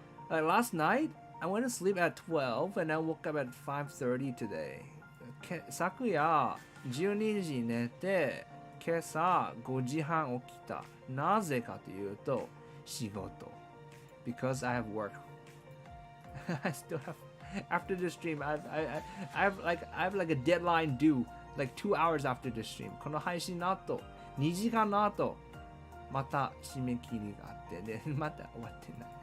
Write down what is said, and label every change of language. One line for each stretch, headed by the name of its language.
English: Like last night, I went to sleep at 12 and I woke up at 5:30 today.
Japanese: 昨夜12時寝て、今朝5時半起きた。なぜかというと、仕事。
English: Because I have work. I still have after the stream. I have like a deadline due like 2 hours after the stream.
Japanese: この配信の後、2時間の後、また締め切りがあってで、まだ終わってない。